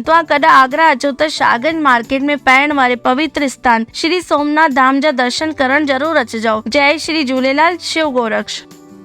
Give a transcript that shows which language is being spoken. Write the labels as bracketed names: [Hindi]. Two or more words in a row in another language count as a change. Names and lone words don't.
[Sindhi] तव्हां कॾहिं आगरा अचो त शाहगंज मार्केट में पाइण वारे पवित्र स्थान श्री सोमनाथ धाम जा दर्शन करण जरूर अचिजो। जय श्री झूलेलाल, शिव गोरक्ष।